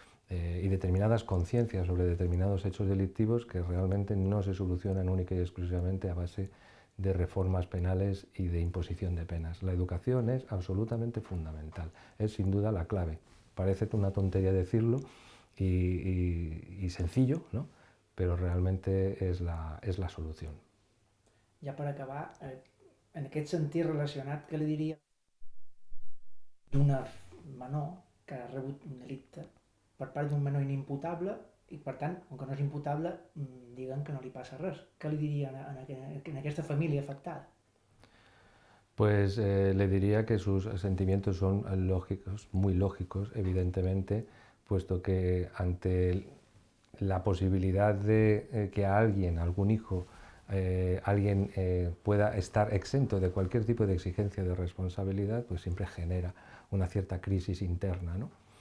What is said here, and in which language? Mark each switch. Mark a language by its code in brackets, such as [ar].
[es] y determinadas conciencias sobre determinados hechos delictivos que realmente no se solucionan única y exclusivamente a base de reformas penales y de imposición de penas. La educación es absolutamente fundamental, es sin duda la clave. Parece una tontería decirlo y sencillo, ¿no? Pero realmente es la solución. [ca] Ja per acabar, en aquest sentit relacionat, què li diria d'una menor que ha rebut un delicte per part d'un menor inimputable i, per tant, com que no és imputable, diguen que no li passa res. Què li diria en aquesta família afectada? [es] Pues le diría que sus sentimientos son lógicos, muy lógicos, evidentemente, puesto que ante la posibilidad de que a alguien, algún hijo, alguien pueda estar exento de cualquier tipo de exigencia de responsabilidad, pues siempre genera una cierta crisis interna, ¿no?